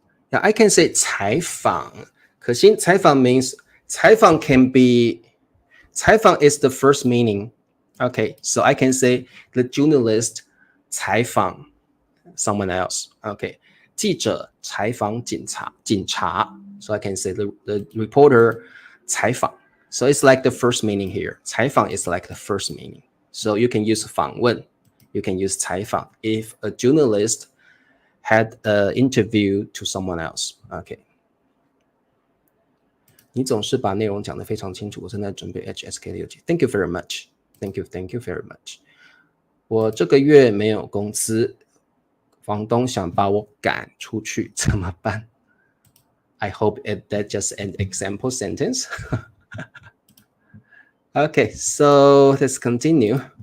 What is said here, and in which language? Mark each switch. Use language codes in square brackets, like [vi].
[en] Now I can say 采访. 可惜采访 means 采访 can be 采访 is the first meaning. Okay, so I can say the journalist 采访 someone else. Okay, [zh] 记者采访警察. [en] So I can say the reporter 采访. So it's like the first meaning here. 采访 is like the first meaning. So you can use 访问. You can use 采访 if a journalist had an interview to someone else. Okay. [zh] 你总是把内容讲得非常清楚，我正在准备 HSK 的6级。 [en] Thank you very much. Thank you very much. [zh] 我这个月没有工资，房东想把我赶出去，怎么办？ [en] I hope that's just an example sentence. Okay, so let's continue.